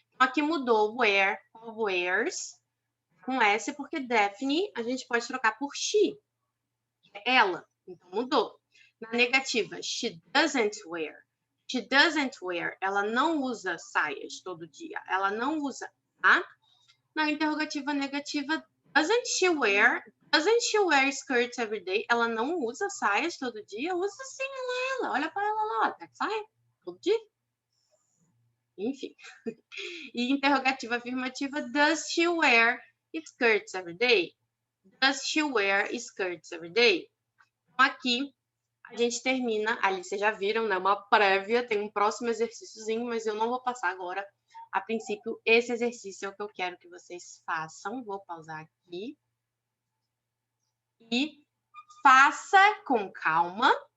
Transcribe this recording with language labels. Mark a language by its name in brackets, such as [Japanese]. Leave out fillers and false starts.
[Portuguese] Então, aqui mudou wear, wears, com S, porque Daphne a gente pode trocar por she, ela. Então, mudou. Na negativa, [English] she doesn't wear. She doesn't wear. [Portuguese] Ela não usa saias todo dia. Ela não usa, tá? Na interrogativa negativa, [English] doesn't she wear skirts every day? [Portuguese] Ela não usa saias todo dia? Usa sim, ela. Olha para ela lá, tá saia todo dia. Enfim. E interrogativa afirmativa, [English] does she wear skirts every day? Does she wear skirts every day? [Portuguese] Então, aqui a gente termina, ali vocês já viram, né? Uma prévia, tem um próximo exercíciozinho, mas eu não vou passar agora. A princípio, esse exercício é o que eu quero que vocês façam. Vou pausar aqui. E faça com calma.